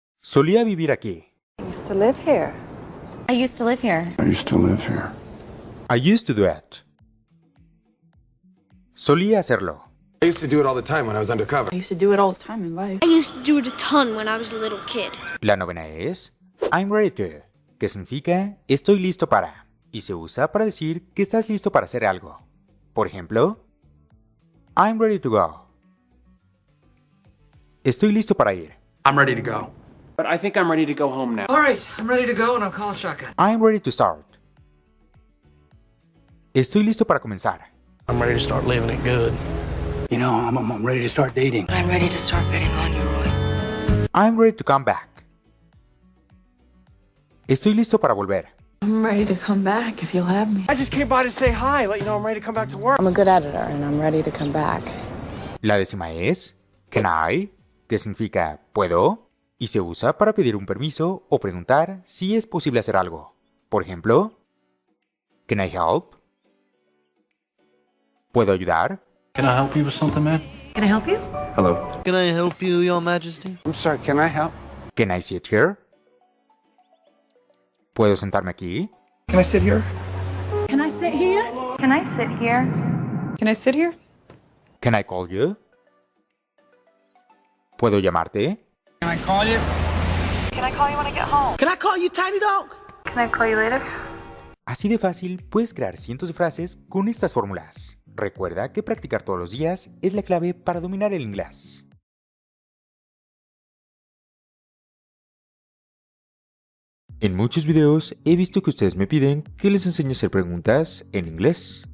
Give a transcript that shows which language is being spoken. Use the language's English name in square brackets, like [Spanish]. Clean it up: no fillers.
[Spanish] Solía vivir aquí. [English] I used to live here. I used to live here. I used to live here. I used to do it. [Spanish] Solía hacerlo. [English] I used to do it all the time when I was undercover. I used to do it all the time in life. I used to do it a ton when I was a little kid. [Spanish] La novena es [English] I'm ready to, [Spanish] que significa estoy listo para, y se usa para decir que estás listo para hacer algo. Por ejemplo, [English] I'm ready to go. [Spanish] Estoy listo para ir. [English] I'm ready to go. But I think I'm ready to go home now. All right, I'm ready to go and I'll call a shotgun. I'm ready to start. [Spanish] Estoy listo para comenzar. [English] I'm ready to start living it good. You know, I'm ready to start dating. I'm ready to start betting on you, Roy. I'm ready to come back. [Spanish] Estoy listo para volver. [English] I'm ready to come back if you'll have me. I just came by to say hi, let you know I'm ready to come back to work. I'm a good editor and I'm ready to come back. [Spanish] La décima es [English] can I, [Spanish] que significa puedo, y se usa para pedir un permiso o preguntar si es posible hacer algo. Por ejemplo, [English] Can I help? [Spanish] ¿Puedo ayudar? [English] Can I help you with something, man? Can I help you? Hello. Can I help you, Your Majesty? I'm sorry, can I help? Can I sit here? [Spanish] ¿Puedo sentarme aquí? [English] Can I sit here? Can I sit here? Can I sit here? Can I sit here? Can I call you? [Spanish] ¿Puedo llamarte? [English] Can I call you when I get home? Can I call you Tiny Dog? Can I call you later? [Spanish] Así de fácil puedes crear cientos de frases con estas fórmulas. Recuerda que practicar todos los días es la clave para dominar el inglés. En muchos videos he visto que ustedes me piden que les enseñe a hacer preguntas en inglés.